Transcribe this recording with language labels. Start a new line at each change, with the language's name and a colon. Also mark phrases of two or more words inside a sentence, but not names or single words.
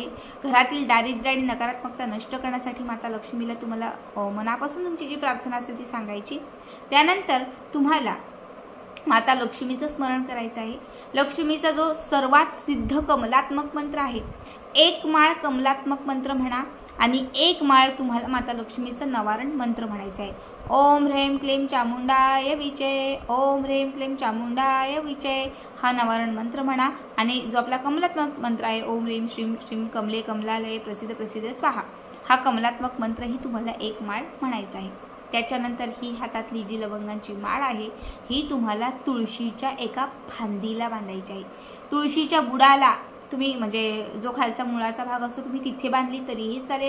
Marathi: घरातील दारिद्र्य आणि नकारात्मकता नष्ट करण्यासाठी माता लक्ष्मीला तुम्हाला मनापासून तुमची जी प्रार्थना असेल ती सांगायची. त्यानंतर तुम्हाला माता लक्ष्मीचं स्मरण करायचं आहे. लक्ष्मीचा जो सर्वात सिद्ध कमलात्मक मंत्र आहे, 1 माळ कमलात्मक मंत्र म्हणा आणि 1 माळ तुम्हाला माता लक्ष्मीचं नवारण मंत्र म्हणायचं आहे.
Sanskrit: ओम ह्रीं क्लीं चामुंडाय विचे, ओम ह्रीं क्लीं चामुंडाय विचे
Marathi: हा नवारण मंत्र म्हणा. आणि जो आपला कमलात्मक मंत्र आहे,
Sanskrit: ओम ह्रीं श्रीं श्रीं कमले कमलालये प्रसिद्ध प्रसिद्ध स्वाहा,
Marathi: हा कमलात्मक मंत्रही तुम्हाला 1 माळ म्हणायचा आहे. त्याच्यानंतर ही हातातली जी लवंगांची माळ आहे ही तुम्हाला तुळशीच्या एका फांदीला बांधायची आहे. तुळशीच्या बुडाला तुम्ही म्हणजे जो खालचा मुळाचा भाग असतो तुम्ही तिथे बांधली तरीही चालेल.